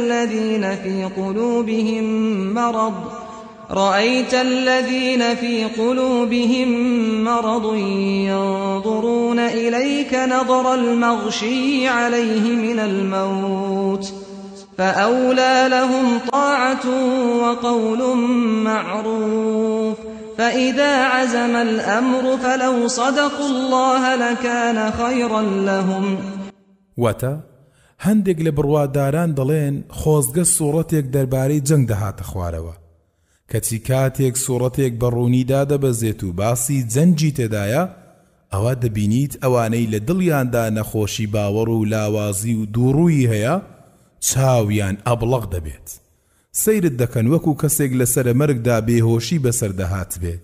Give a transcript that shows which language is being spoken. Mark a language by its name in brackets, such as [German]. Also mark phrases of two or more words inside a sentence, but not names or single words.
[Arabic] الذين في قلوبهم مرض ينظرون إليك نظر المغشي عليه من الموت فأولى لهم طاعة وقول معروف فإذا عزم الأمر فلو صدقوا الله لكان خيرا لهم. [Central Kurdish] واتە هەندێک لە بڕواداران دەڵێن خۆزگە سوورەتێک دەربارەی جەنگ دەهاتە خوارەوە، کەچی کاتێک سوورەتێک بە ڕوونیدا دەبەزێت و باسی جەنگی تێدایە ئەوە دەبینیت ئەوانەی لە دڵیاندا نەخۆشی باوەڕ و لاوازی و دووڕووی هەیە چاویان ئەبڵق دەبێت، سەیرت دەکەن وەکو کەسێک لە سەرە مەرگدا بێهۆشی بەسەردەهات بێت.